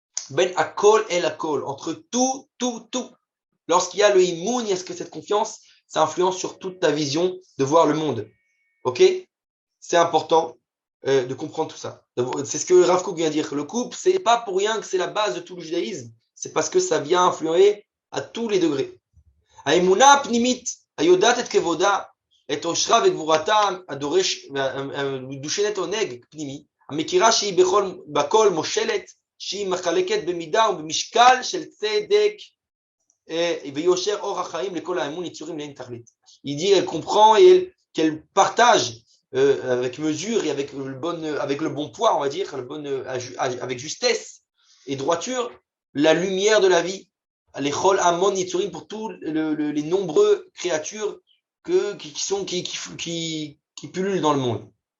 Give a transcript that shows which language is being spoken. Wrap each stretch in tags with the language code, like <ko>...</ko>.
<he>Ben Akol et Akol,</he> <fr>entre tout. Lorsqu'il y a le immoun, il y a cette confiance, ça influence sur toute ta vision de voir le monde. Ok? C'est important de comprendre tout ça. C'est ce que Rav Kook vient dire. Le couple, c'est pas pour rien que c'est la base de tout le judaïsme. C'est parce que ça vient influer à tous les degrés.</fr> <he>Aïmouna pnimit, ayodat et kevoda, את עושרה וגבורתה הדורש, מדושנת עונג פנימי, המכירה שהיא בכל מושלת, שהיא מחלקת במידה ובמשקל של צדק ויושר אור החיים לכל האמון יצורים לאין תכלית.</he> <fr>Il dit, elle comprend et qu'elle partage avec mesure et avec le bon poids, on va dire, avec justesse et droiture, la lumière de la vie, les</fr> <he>chol amon yitzurim,</he> <fr>pour tous les nombreux créatures qui pullulent dans le monde.</fr>